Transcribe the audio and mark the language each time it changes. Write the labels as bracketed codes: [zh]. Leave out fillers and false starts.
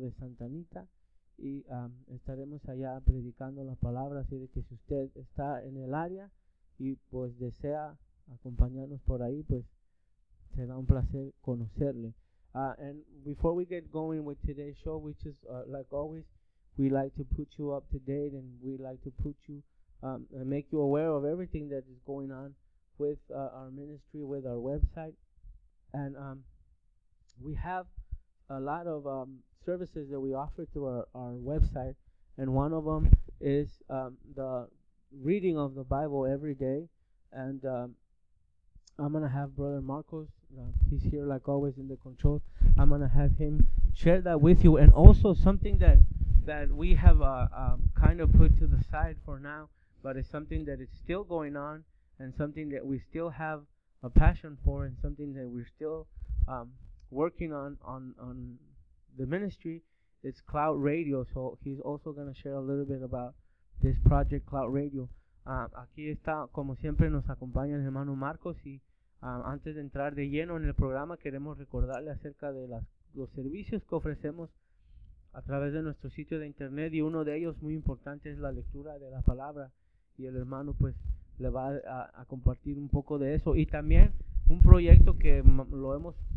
[es] de Santa Anita, y estaremos allá predicando la palabra, así de que si usted está en el área y pues desea acompañarnos por ahí, pues será un placer conocerle. [en] And before we get going with today's show, which is like always, we like to put you up to date and we like to put you and make you aware of everything that is going on with our ministry, with our website. And we have a lot of services that we offer through our website. And one of them is the reading of the Bible every day. And I'm going to have Brother Marcos, he's here like always in the control. I'm going to have him share that with you. And also something that we have kind of put to the side for now, but it's something that is still going on, and something that we still have a passion for, and something that we're still working on the ministry, is Cloud Radio. So he's also going to share a little bit about this project, Cloud Radio. [es] Aquí está, como siempre, nos acompaña el hermano Marcos, y antes de entrar de lleno en el programa, queremos recordarle acerca de los servicios que ofrecemos a través de nuestro sitio de internet, y uno de ellos muy importante es la lectura de la palabra, y el hermano pues le va a compartir un poco de eso. Y también un proyecto que lo hemos